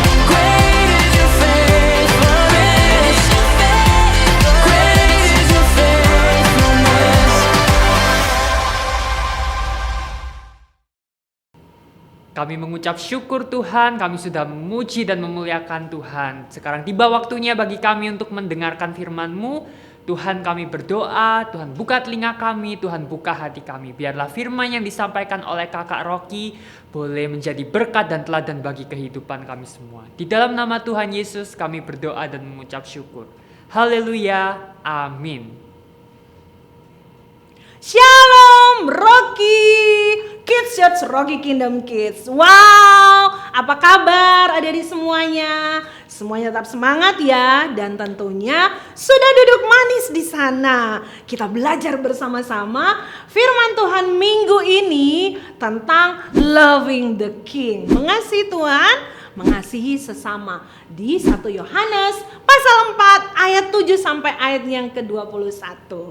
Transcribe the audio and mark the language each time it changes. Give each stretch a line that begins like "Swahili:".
English: Great is your faithfulness. Great is your faithfulness.
Indonesian: Kami mengucap syukur Tuhan, kami sudah memuji dan memuliakan Tuhan. Sekarang tiba waktunya bagi kami untuk mendengarkan firman-Mu. Tuhan, kami berdoa, Tuhan buka telinga kami, Tuhan buka hati kami. Biarlah firman yang disampaikan oleh Kakak Rocky boleh menjadi berkat dan teladan bagi kehidupan kami semua. Di dalam nama Tuhan Yesus kami berdoa dan mengucap syukur. Haleluya, amin. Shalom Rocky Kids Church, Rocky Kingdom Kids. Wow, apa kabar adik-adik semuanya? Semuanya tetap semangat ya, dan tentunya sudah duduk manis di sana. Kita belajar bersama-sama firman Tuhan minggu ini tentang
English: loving the King,
Indonesian: mengasihi Tuhan, mengasihi sesama, di 1 Yohanes pasal 4 ayat 7 sampai ayat yang ke-21.